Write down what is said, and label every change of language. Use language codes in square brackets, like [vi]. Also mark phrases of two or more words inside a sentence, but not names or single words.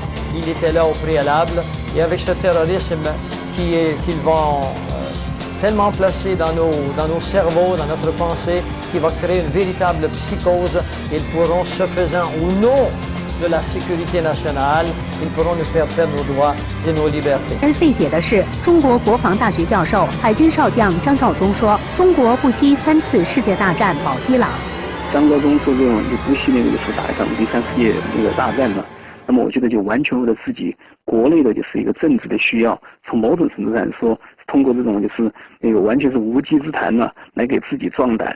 [fr] Il était là au préalable. Et avec ce terrorisme qu'ils vont tellement placer dans nos cerveaux, dans notre pensée, qui va créer une véritable psychose, ils pourront, ce faisant, au nom de la sécurité nationale, ils pourront nous faire perdre nos droits et nos libertés. [zh] 而费解的是，中国国防大学教授、海军少将张召忠说：“中国不惜3次世界大战保伊朗。” 张召忠说这种就不惜那个就是打一场第3世界那个大战嘛。那么我觉得就完全为了自己国内的就是一个政治的需要，从某种程度上说，通过这种就是那个完全是无稽之谈呢，来给自己壮胆。